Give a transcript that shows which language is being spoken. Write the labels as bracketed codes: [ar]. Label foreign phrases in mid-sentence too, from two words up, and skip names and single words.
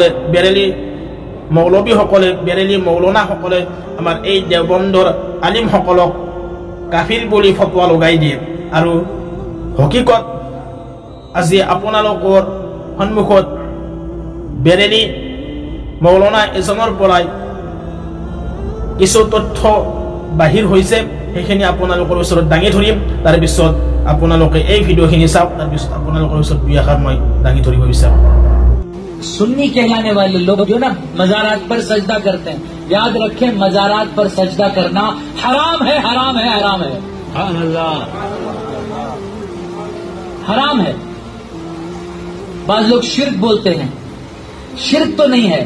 [as] বেৰেলি মৌলবী সকলে বেৰেলি মৌলানা সকলে আমাৰ এই দেওবন্দৰ আলিম সকলক কাফিৰ বুলি ফতোৱা লগাই দিয়ে আৰু হকিকত আজি আপোনালোকৰ সন্মুখত বেৰেলি মৌলানা এজনৰ পৰাই কিছু তথ্য বাহিৰ হৈছে সেইখিনি আপোনালোকৰ ওচৰত দাঙি ধৰিম তাৰ পিছত আপোনালোকে এই ভিডিওখিনি চাওক তাৰ পিছত আপোনালোকৰ ওচৰত দুই আখাৰ মই দাঙি ধৰিব বিচাৰো [hi] सुन्नी कहलाने वाले लोग जो ना मज़ारात पर सजदा करते हैं, याद रखें मज़ारात पर सजदा करना हराम है, हराम है, हराम है, हराम है। बाज़ लोग शिर्क बोलते हैं, शिर्क तो नहीं है।